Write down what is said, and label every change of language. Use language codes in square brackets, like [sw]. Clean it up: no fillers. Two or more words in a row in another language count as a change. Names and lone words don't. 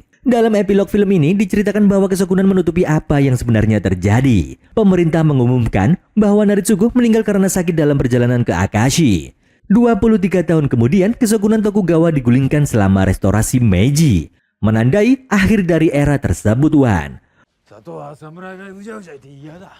[id] Dalam epilog film ini diceritakan bahwa kesokunan menutupi apa yang sebenarnya terjadi. Pemerintah mengumumkan bahwa Naritsugu meninggal karena sakit dalam perjalanan ke Akashi. 23 tahun kemudian, kesokunan Tokugawa digulingkan selama restorasi Meiji, menandai akhir dari era tersebut, Wan. [ja] 里は侍がうじゃうじゃいて嫌だ。